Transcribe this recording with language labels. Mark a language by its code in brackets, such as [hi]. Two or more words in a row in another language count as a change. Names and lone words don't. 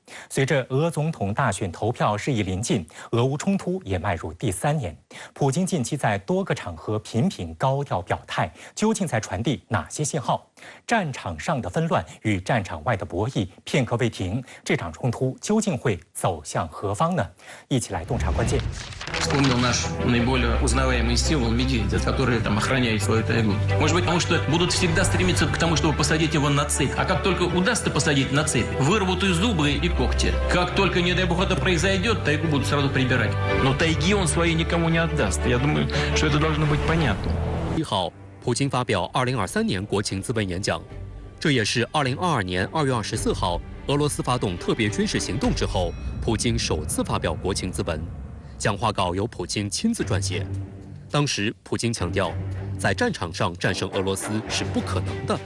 [zh] 随着俄总统大选投票日益临近，俄乌冲突也迈入第3年。普京近期在多个场合频频高调表态，究竟在传递哪些信号？战场上的纷乱与战场外的博弈片刻未停，这场冲突究竟会走向何方呢？一起来洞察关键。 [ru] Вспомнил наш наиболее узнаваемый символ медведя, который там охраняет свою тайгу. Может быть, потому что будут всегда стремиться к тому, чтобы посадить его на цепь. А как только удастся посадить на цепь, вырвут и зубы, и когти. Как только, не дай бог, это произойдет, тайгу будут сразу прибирать. Но тайги он свои никому не отдаст. Я думаю, что это должно быть понятно. [zh] 1 号，普京发表2023年国情咨文演讲，这也是2022年2月24号俄罗斯发动特别军事行动之后，普京首次发表国情咨文。讲话稿由普京亲自撰写。当时，普京强调，在战场上战胜俄罗斯是不可能的。